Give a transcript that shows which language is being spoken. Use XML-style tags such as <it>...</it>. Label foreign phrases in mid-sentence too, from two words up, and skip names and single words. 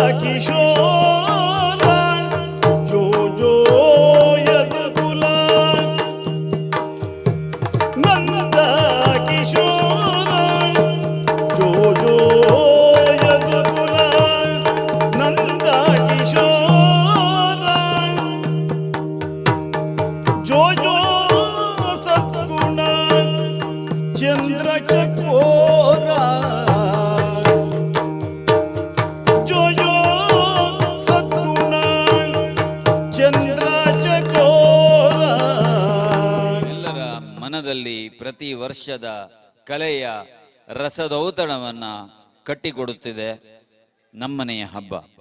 <mr>किशोर जो जो यदुकुल नंद किशोर जो जो यदुकुल नंद किशोर जो जो सद्गुण चंद्र चकोरा</mr> <kn>ಮನದಲ್ಲಿ ಪ್ರತಿ ವರ್ಷದ ಕಲೆಯ ರಸದೌತಣವನ್ನ ಕಟ್ಟಿಕೊಡುತ್ತಿದೆ ನಮ್ಮನೆಯ ಹಬ್ಬ.</kn>